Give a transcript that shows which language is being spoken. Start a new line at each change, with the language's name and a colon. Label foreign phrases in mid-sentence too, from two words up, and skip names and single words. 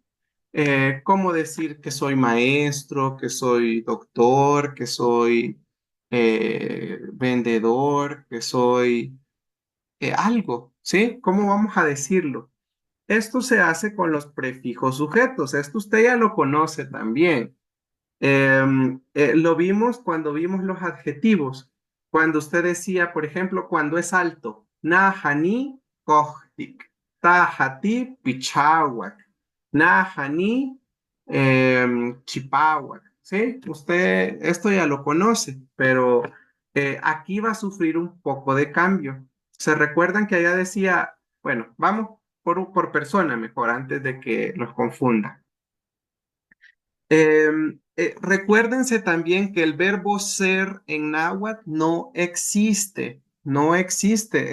Spanish: Cómo decir que soy maestro, que soy doctor, que soy vendedor, que soy algo, ¿sí? ¿Cómo vamos a decirlo? Esto se hace con los prefijos sujetos. Esto usted ya lo conoce también. Lo vimos cuando vimos los adjetivos. Cuando usted decía, por ejemplo, cuando es alto,
Nahuatl languages: nahani kohtik, tahati pichawak, nahani chipawak.
Spanish: ¿Sí? Usted esto ya lo conoce, pero aquí va a sufrir un poco de cambio. ¿Se recuerdan que allá decía, bueno, vamos por persona mejor, antes de que los confunda? Recuérdense también que el verbo ser en náhuatl no existe, no existe.